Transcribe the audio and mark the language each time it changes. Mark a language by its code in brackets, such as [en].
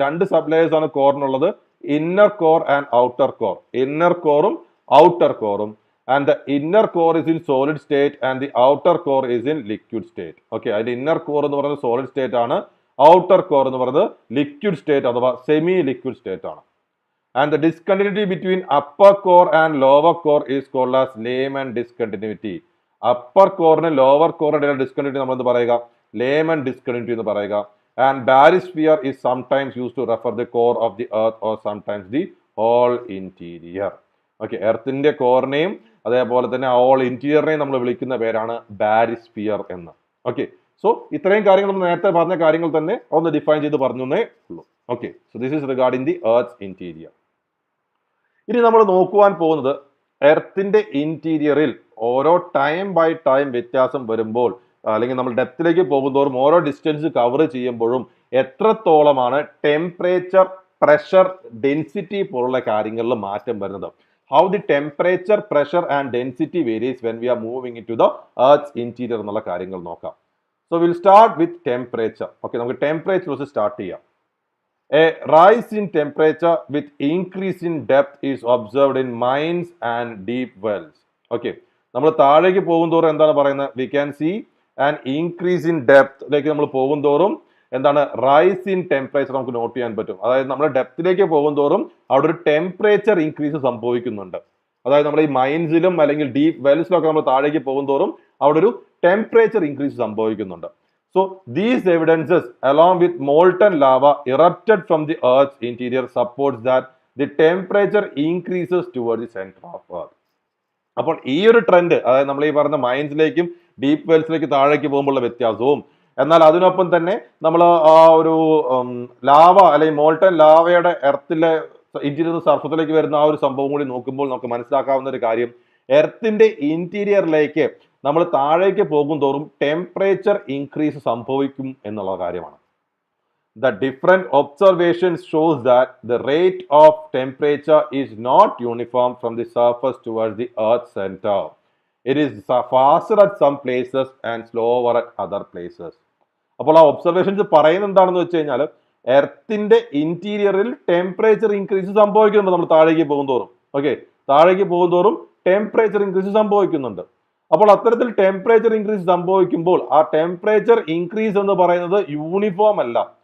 [ml] 2 sub layers ആണ് കോറിനുള്ളത്, inner core and outer core. [en] Inner കോറും outer കോറും. And the inner core is in solid state and the outer core is in liquid state. [ml] Okay, അതിന്റെ inner core എന്ന് പറയുന്നത് solid state ആണ്, outer core എന്ന് പറയുന്നത് liquid state അഥവാ semi liquid state ആണ്. [en] And the discontinuity between upper core and lower core is called as Lehman discontinuity. [ml] Upper core and lower core ഇടയിലുള്ള discontinuity നമ്മൾ എന്ത് പറയുക, Lehman discontinuity എന്ന് പറയുക. [en] And barysphere is sometimes used to refer the core of the earth or sometimes the whole interior. [ml] Okay, എർത്തിന്റെ കോറിനെയും അതേപോലെ തന്നെ whole ഇന്റീരിയറിനെയും നമ്മൾ വിളിക്കുന്ന പേരാണ് ബാരിസ്ഫിയർ എന്ന്. ഓക്കെ, സോ ഇത്രയും കാര്യങ്ങൾ നമ്മൾ നേരത്തെ പറഞ്ഞ കാര്യങ്ങൾ തന്നെ ഒന്ന് ഡിഫൈൻ ചെയ്ത് പറഞ്ഞേ ഉള്ളൂ. Okay, so this is regarding the earth interior. ഇനി നമ്മൾ നോക്കുവാൻ പോകുന്നത് എർത്തിന്റെ ഇന്റീരിയറിൽ ഓരോ ടൈം ബൈ ടൈം വ്യത്യാസം വരുമ്പോൾ, അല്ലെങ്കിൽ നമ്മൾ ഡെപ്തിലേക്ക് പോകുന്തോറും ഓരോ ഡിസ്റ്റൻസ് കവർ ചെയ്യുമ്പോഴും എത്രത്തോളമാണ് ടെമ്പറേച്ചർ, പ്രഷർ, ഡെൻസിറ്റി പോലുള്ള കാര്യങ്ങളിൽ മാറ്റം വരുന്നത്. [en] how the temperature, pressure and density varies when we are moving into the earth interior [ml] എന്നുള്ള കാര്യങ്ങൾ നോക്കാം. [en] So will start with temperature. [ml] Okay, നമുക്ക് ടെമ്പറേച്ചർ വെച്ച് സ്റ്റാർട്ട് ചെയ്യാം. [en] A rise in temperature with increase in depth is observed in mines and deep wells. [ml] Okay, നമ്മൾ താഴേക്ക് പോകുന്തോറും എന്താണ് പറയുന്നത്, [en] we can see an increase in depth. [ml] ലേക്ക് നമ്മൾ പോകുന്തോറും എന്താണ്, റൈസ് ഇൻ ടെമ്പറേച്ചർ നമുക്ക് നോട്ട് ചെയ്യാൻ പറ്റും. അതായത് നമ്മൾ ഡെപ്തിലേക്ക് പോകുന്തോറും അവിടെ ഒരു ടെമ്പറേച്ചർ ഇൻക്രീസ് സംഭവിക്കുന്നുണ്ട്. അതായത് നമ്മുടെ ഈ മൈൻസിലും അല്ലെങ്കിൽ ഡീപ്പ് വെൽസിലൊക്കെ നമ്മൾ താഴേക്ക് പോകുന്തോറും അവിടെ ഒരു ടെമ്പറേച്ചർ ഇൻക്രീസ് സംഭവിക്കുന്നുണ്ട്. [en] So these evidences along with molten lava erupted from the earth's interior supports that the temperature increases towards the center of earth. [ml] അപ്പോൾ ഈ ഒരു ട്രെൻഡ്, അതായത് നമ്മൾ ഈ പറഞ്ഞ മൈൻസിലേക്കും ഡീപ്പ് വെൽസിലേക്ക് താഴേക്ക് പോകുമ്പോഴുള്ള വ്യത്യാസവും, എന്നാൽ അതിനൊപ്പം തന്നെ നമ്മൾ ആ ഒരു ലാവ അല്ലെങ്കിൽ മോൾട്ടൻ ലാവയുടെ എർത്തിലെ ഇന്റീരിയർ സർഫസിലേക്ക് വരുന്ന ആ ഒരു സംഭവം കൂടി നോക്കുമ്പോൾ നമുക്ക് മനസ്സിലാക്കാവുന്ന ഒരു കാര്യം, എർത്തിന്റെ ഇന്റീരിയറിലേക്ക് നമ്മൾ താഴേക്ക് പോകും തോറും ടെമ്പറേച്ചർ ഇൻക്രീസ് സംഭവിക്കും എന്നുള്ള കാര്യമാണ്. [en] The different observations shows that the rate of temperature is not uniform from the surface towards the earth's center. It is faster at some places and slower at other places. [ml] അപ്പോൾ ആ observations പറയുന്നത് എന്താണെന്ന് വെച്ച് കഴിഞ്ഞാൽ, എർത്തിന്റെ ഇന്റീരിയറിൽ temperature increase സംഭവിക്കുന്നുണ്ട് നമ്മൾ താഴേക്ക് പോകുന്തോറും. ഓക്കെ, താഴേക്ക് പോകുന്തോറും ടെമ്പറേച്ചർ ഇൻക്രീസ് സംഭവിക്കുന്നുണ്ട്. അപ്പോൾ അത്തരത്തിൽ ടെമ്പറേച്ചർ ഇൻക്രീസ് സംഭവിക്കുമ്പോൾ ആ ടെമ്പറേച്ചർ ഇൻക്രീസ് എന്ന് പറയുന്നത് യൂണിഫോം അല്ല.